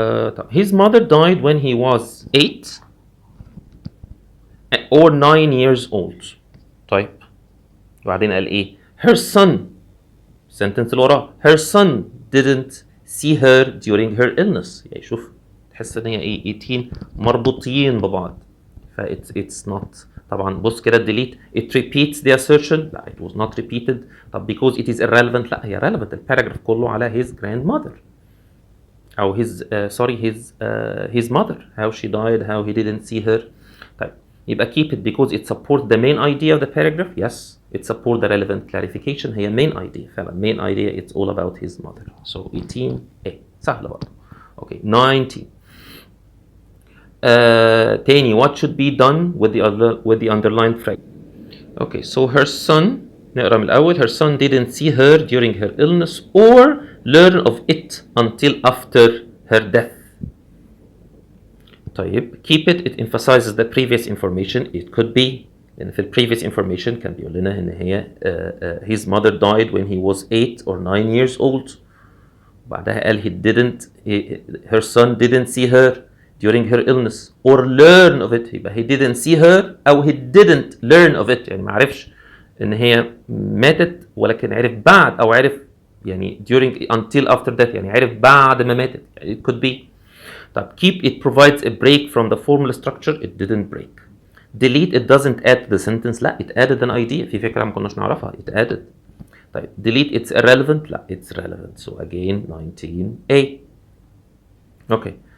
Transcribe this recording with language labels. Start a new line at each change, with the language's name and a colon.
English: طيب his mother died when he was 8 or 9 years old.
Arabic: طيب وبعدين قال ايه؟
English: her son sentence اللي وراه her son didn't see her during her illness.
Arabic: يعني شوف تحس ان هي ايه 18 مربوطين ببعض ف
English: it's not
Arabic: طبعا بص كده
English: delete it repeats the assertion لا it was not repeated. طب because it is irrelevant لا هي relevant
Arabic: الباراجراف كله على
English: his grandmother أو his his mother how she died how he didn't see her. طيب يبقى keep it because it supports the main idea of the paragraph. Yes it supports the relevant clarification. هي main idea فعلا main idea it's all about his mother. So 18A
Arabic: سهلة برضه.
English: Okay 19 تاني what should be done with the underlined phrase. Okay so her son
Arabic: نقرا من الأول
English: her son didn't see her during her illness or learn of it until after her death. طيب keep it it emphasizes the previous information. It could be لأن في previous information
Arabic: كان بيقول لنا إن هي
English: his mother died when he was 8 or 9 years old.
Arabic: بعدها قال
English: her son didn't see her during her illness or learn of it.
Arabic: يبقى
English: he didn't see her
Arabic: أو
English: he didn't learn of it
Arabic: يعني ما عرفش إن هي ماتت ولكن عرف بعد أو عرف يعني during until after death يعني عرف بعد ما ماتت.
English: It could be. طب keep it provides a break from the formal structure. It didn't break. delete it doesn't add to the sentence.
Arabic: لا
English: it added an idea
Arabic: في فكرة ما كناش نعرفها.
English: It added. طيب delete it's irrelevant. لا it's relevant. So again 19A. Okay.